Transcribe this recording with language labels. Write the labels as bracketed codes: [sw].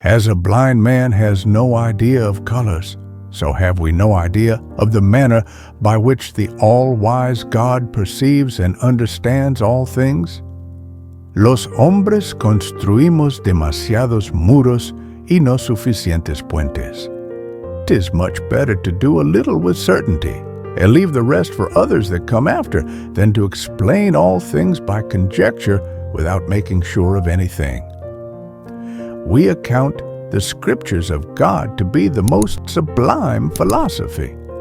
[en] As a blind man has no idea of colors, so have we no idea of the manner by which the all-wise God perceives and understands all things. [es] Los hombres construimos demasiados muros y no suficientes puentes. [en] 'Tis much better to do a little with certainty and leave the rest for others that come after than to explain all things by conjecture without making sure of anything. We account the scriptures of God to be the most sublime philosophy.